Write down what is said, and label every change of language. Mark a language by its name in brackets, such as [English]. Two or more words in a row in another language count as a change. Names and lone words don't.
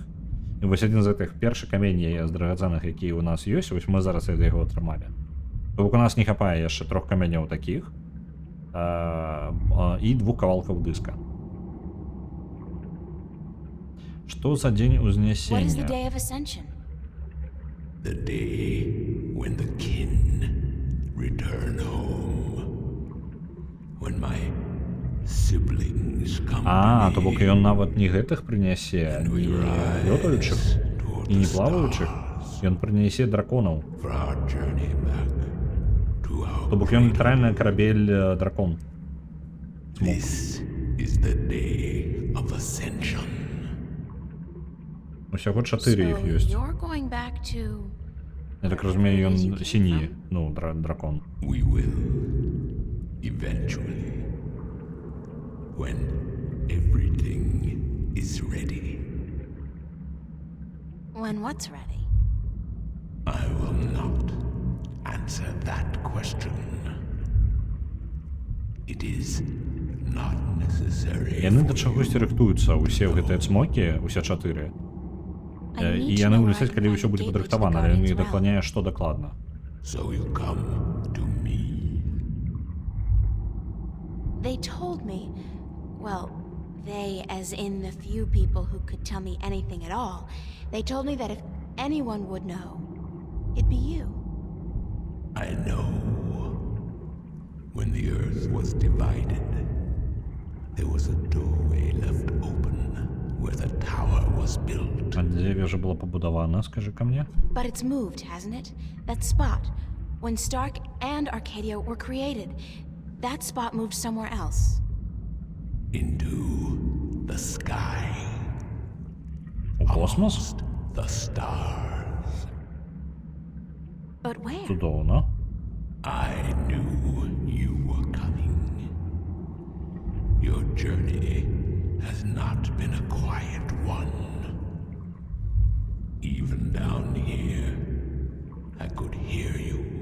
[Belarusian] І вось адзін з гэтых першы камень з драгацэнных, які у нас ёсць, вось мы зараз яго атрымалі. То бок у нас не хапае яшчэ 3 камяняў такіх і 2 кавалкаў дыска. Што за дзень узнесення? [English] The day when the kin return home. When my siblings come to me. [Belarusian] То бок ён нават не гэтых прынясе, не лётаючых і не плаваючых. Ён прынясе драконаў. То бок ён літаральна карабель дракон. [English] This is the day of ascension. [Belarusian] Усяго 4 іх ёсць. Я так разумею, ён сіні, дракон. [English] We will eventually, when everything is ready. When what's ready? I will not answer that question. It is not necessary. [Belarusian] Яны да чагосьці рыхтуюцца, усе гэтыя цмокі, усе 4. І яны вылезаць, калі ўсё будзе падрыхтавана, але не дакладняе, што дакладна. [English] So you come to me. They told me, well, they as in the few people who could tell me anything at all, they told me that if anyone would know, it'd be you. I know. When the earth was divided, there was a doorway left open where the tower was built. [Belarusian] А дзе вежа была пабудавана, скажы ка мне? [English] But it's moved, hasn't it? That spot, when Stark and Arcadia were created, that spot moved somewhere else. Into the sky. [Belarusian] У космос? [English] Amongst the stars. But where? [Belarusian] Цудоўна. [English] I knew you were coming. Your journey has not been a quiet one. Even down here, I could hear you.